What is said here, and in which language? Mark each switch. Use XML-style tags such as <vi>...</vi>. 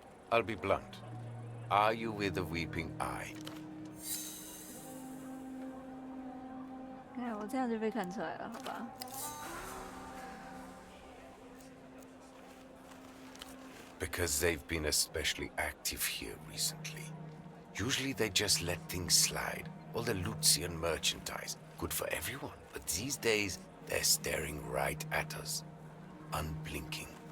<en>I'll be blunt. Are you with a weeping eye?</en> <zh>看我这样就被看出来了，好吧？</zh> <en>Because they've been especially active here recently. Usually they just let things slide. All the Lucian merchandise. Good for everyone. But these days, they're staring right at us. Unblinking.</en>